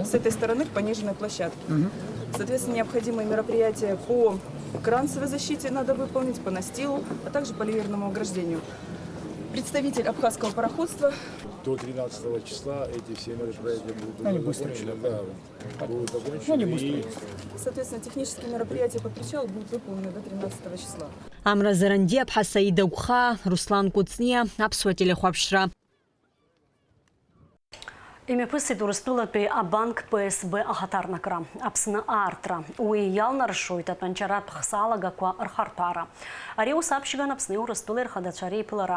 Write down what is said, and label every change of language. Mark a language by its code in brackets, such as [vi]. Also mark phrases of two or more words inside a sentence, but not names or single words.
[ru] С этой стороны к пониженной площадке. Соответственно, необходимые мероприятия по кранцевой защите надо выполнить, по настилу, а также по ливерному ограждению. Представитель абхазского пароходства. До 13 числа эти все мероприятия будут закончены. Соответственно, технические мероприятия по причалу будут выполнены до 13 числа. [ab] Амра Зарандиаб, Саида Гуха, Руслан Куцния, Аԥсуа телехәаԥшра. Имепысит Урыстәылатәи абанк ПСБ ахаҭарнакра, Аԥсны аартра, уи иалнаршоит атәанчаратә хсалагақәа рхарҭәаара. Ари аус аԥшьган Аԥсни Урыстәылеи рхадацәа реиԥылара.